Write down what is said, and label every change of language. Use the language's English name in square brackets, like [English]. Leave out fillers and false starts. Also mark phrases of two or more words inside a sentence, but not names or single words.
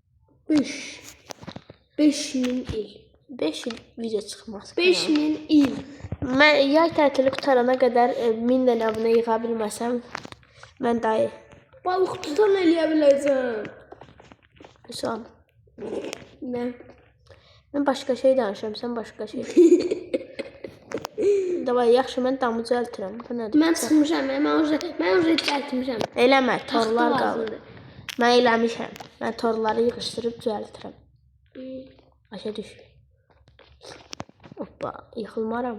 [Azerbaijani] 5000 il. 5 il video çıxmaz. 5000 il. Mən yay tətili qutarana qədər 1000 dənə abunə yığa bilməsəm, mən dayı Balıq tutan eləyə biləcəm. Son. Nə? [Turkish] Ben başka şey danışıyorum, sen başka şey. [Azerbaijani] Davay, yaxşı, mən damı düzəltirəm. Bu nədir? Mən çıxmışam, mən orada düzəltmişəm. Eləmə, torlar Taxta qalır. lazımdır. Mən eləmişəm. Mən torları yığışdırıb düzəltirəm. Başa düş. Hoppa, yıxılmaram.